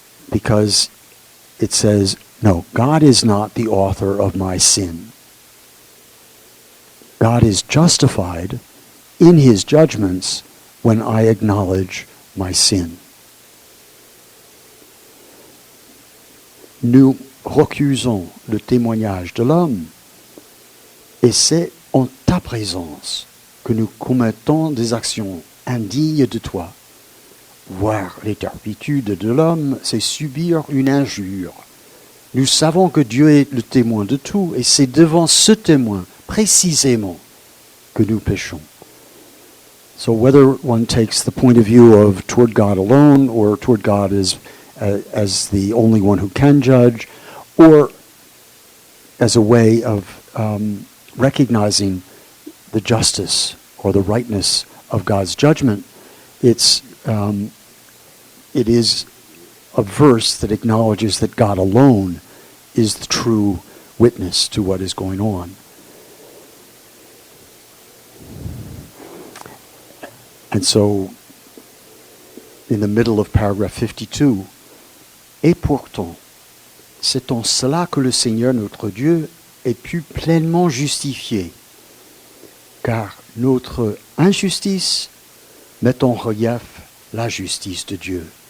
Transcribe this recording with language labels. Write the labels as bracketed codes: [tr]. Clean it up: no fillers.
[en] Because it says, no, God is not the author of my sin. God is justified in his judgments when I acknowledge my sin. [fr] Nous recusons le témoignage de l'homme, et c'est en ta présence que nous commettons des actions indignes de toi. Voir les turpitudes de l'homme, c'est subir une injure. Nous savons que Dieu est le témoin de tout, et c'est devant ce témoin, précisément, que nous péchons. [en] So whether one takes the point of view of toward God alone or toward God as the only one who can judge, or as a way of recognizing the justice or the rightness of God's judgment, it is a verse that acknowledges that God alone is the true witness to what is going on. And so, in the middle of paragraph 52, [fr] et pourtant, c'est en cela que le Seigneur notre Dieu est pu pleinement justifier, car notre injustice met en relief la justice de Dieu.